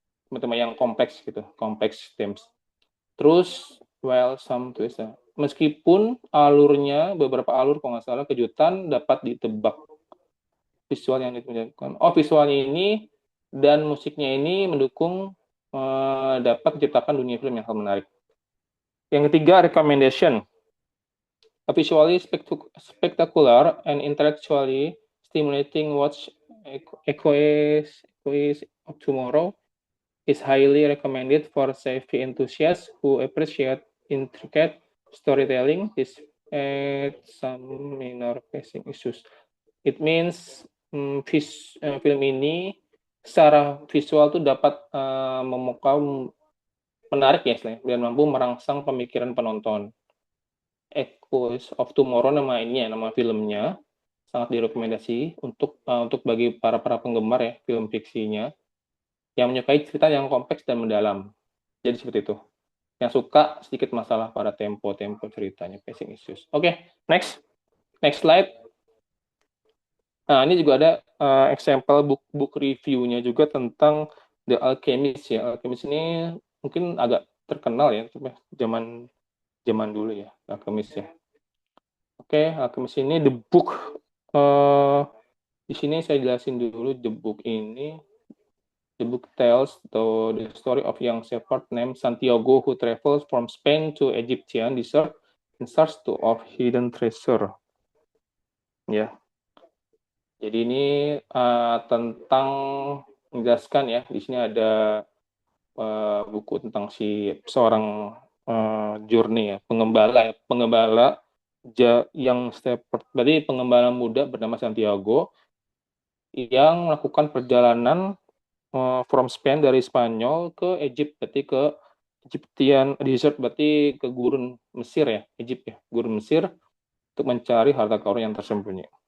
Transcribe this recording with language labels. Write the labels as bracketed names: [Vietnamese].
[Indonesian] Tema-tema yang kompleks gitu, kompleks themes. Terus some twist ya. Meskipun alurnya beberapa alur kalau nggak salah kejutan dapat ditebak. Visual yang ditunjukkan. Oh, visualnya ini dan musiknya ini mendukung dapat menciptakan dunia film yang sangat menarik. Yang ketiga, recommendation. [English] A visually spectacular and intellectually stimulating watch Echoes of Tomorrow is highly recommended for sci-fi enthusiasts who appreciate intricate storytelling despite some minor pacing issues. [Indonesian] It means film ini secara visual tuh dapat memukau menarik ya, dan mampu merangsang pemikiran penonton. Echoes of Tomorrow nama filmnya sangat direkomendasi untuk bagi para penggemar ya film fiksinya yang menyukai cerita yang kompleks dan mendalam. Jadi seperti itu. Yang suka sedikit masalah pada tempo ceritanya, pacing issues. Oke, next slide. Nah, ini juga ada example book review-nya juga tentang The Alchemist ya. Alchemist ini mungkin agak terkenal ya, zaman dulu ya, Alchemist ya. Oke, Alchemist ini the book. Di sini saya jelasin dulu the book ini. [English] The book tells the story of young shepherd named Santiago who travels from Spain to Egyptian desert in search of hidden treasure. [Indonesian] Ya. Jadi ini tentang menjelaskan ya. Di sini ada buku tentang seorang journey ya, pengembala yang shepherd. Berarti pengembala muda bernama Santiago yang melakukan perjalanan from Spain dari Spanyol ke Egypt, berarti ke Egyptian desert, berarti ke gurun Mesir ya, Egypt ya, gurun Mesir untuk mencari harta karun yang tersembunyi.